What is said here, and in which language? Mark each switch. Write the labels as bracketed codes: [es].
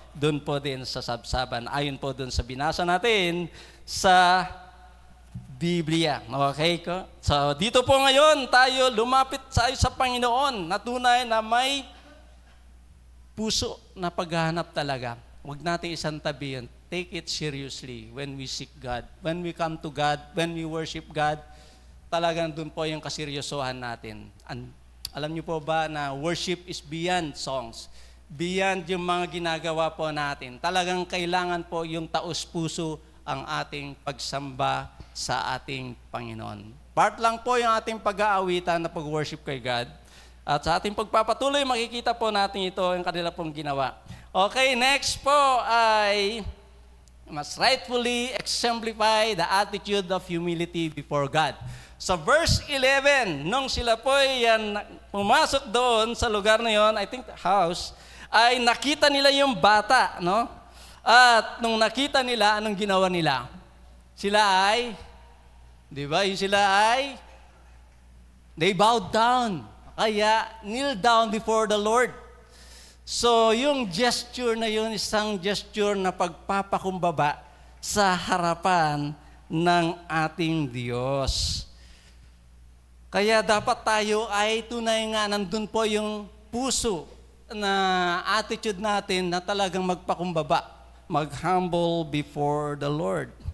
[tl] Doon po din sa sabsaban, ayon po doon sa binasa natin sa Biblia. Okay ko? So dito po ngayon tayo lumapit sa Panginoon na tunay na may puso na paghahanap talaga. Huwag natin isang tabi yun. [en] Take it seriously when we seek God. When we come to God, when we worship God, [tl] talagang doon po yung kaseryosohan natin. Alam niyo po ba na [en] worship is beyond songs, beyond [tl] yung mga ginagawa po natin. Talagang kailangan po yung taos-puso ang ating pagsamba sa ating Panginoon. Part lang po yung ating pag-aawitan na pag-worship kay God. At sa ating pagpapatuloy, makikita po natin ito, yung kanila pong ginawa. [en] Okay, next po ay must rightfully exemplify the attitude of humility before God. [tl] Sa verse 11, nung sila po yan pumasok doon sa lugar na yon, [en] I think the house, [tl] ay nakita nila yung bata, no? At nung nakita nila, anong ginawa nila? Sila ay, di ba, yung sila ay, [en] they bowed down. Kaya, kneel down before the Lord. [tl] So, yung gesture na yun, isang gesture na pagpapakumbaba sa harapan ng ating Diyos. Kaya dapat tayo ay tunay nga, nandun po yung puso na attitude natin na talagang magpakumbaba, mag-humble before the Lord.